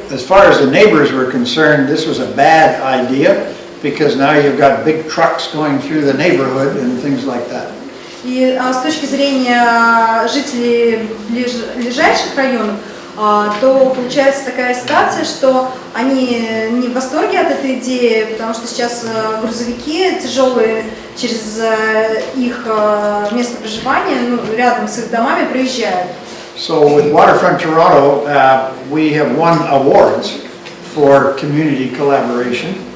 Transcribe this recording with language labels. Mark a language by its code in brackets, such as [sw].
[en] So, as far as the neighbors were concerned, this was a bad idea, because now you've got big trucks going through the neighborhood and things like that. [ru] И с точки зрения жителей ближайших районов, то получается такая ситуация, что они не в восторге от этой идеи, потому что сейчас грузовики тяжелые через их место проживания, ну, рядом с их домами проезжают. [en] So with Waterfront Toronto, we have won awards for community collaboration.